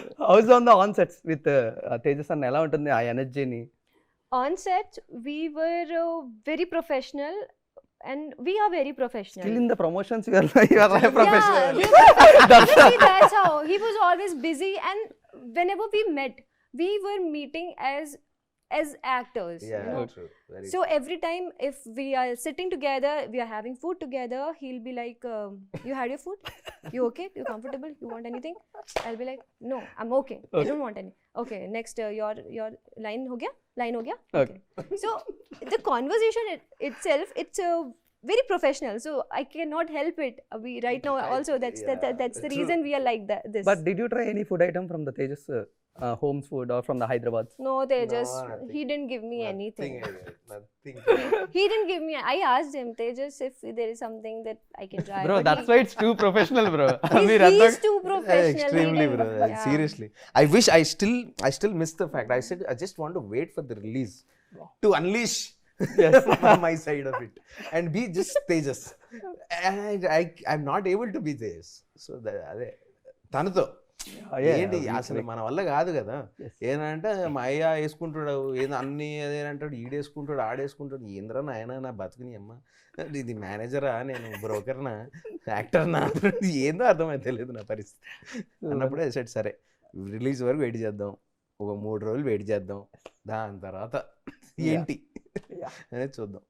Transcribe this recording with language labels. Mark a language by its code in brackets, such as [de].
[en] how's on the on sets with Tejas [te] అన్న ఎలా ఉంటుంది ఆ ఎనర్జీని? [en] On set, we were very professional, and we are very professional. Still in the promotions you are professional. Yeah, we were, actually, that's how he was always busy, and whenever we met, we were meeting as actors. yeah, You know? true. Very So every time if we are sitting together, we are having food together, he'll be like, you had your food? You okay? You comfortable? You want anything? I'll be like, no, I'm okay. I don't want any. Okay, next your line [hi] ho gaya? Line ho gaya? [en] Okay. So the conversation itself, it's very professional. So I cannot help it. We right now also that's that's the true. reason we are like that. This. But did you try any food item from the Tejas homes food or from the Hyderabad? No, they just nothing. he didn't give me anything. Nothing. He didn't give me. I asked him, Tejas, if there is something that I can try. Bro but that's why it's too professional bro. he's too professional. he Extremely, didn't- bro. yeah. Seriously, I wish I still miss the fact. I said I just want to wait for the release to unleash my side of it and be just Tejas. And I'm not able to be Tejas. [te] So అదే తనతో ఏంటి అసలు మన వల్ల కాదు కదా. ఏంటంటే మా అయ్య వేసుకుంటాడు ఏదో అన్ని అదేనంటాడు, ఈడేసుకుంటాడు ఆడేసుకుంటాడు. ఏంద్రా నాయన నా బతుకుని అమ్మ, ఇది మేనేజరా నేను బ్రోకర్నా యాక్టర్నా ఏందో అర్థమైతే తెలియదు నా పరిస్థితి అన్నప్పుడే సెట్ సరే రిలీజ్ వరకు వెయిట్ చేద్దాం, ఒక 3 రోజులు వెయిట్ చేద్దాం, దాని తర్వాత ఏంటి అనేది చూద్దాం.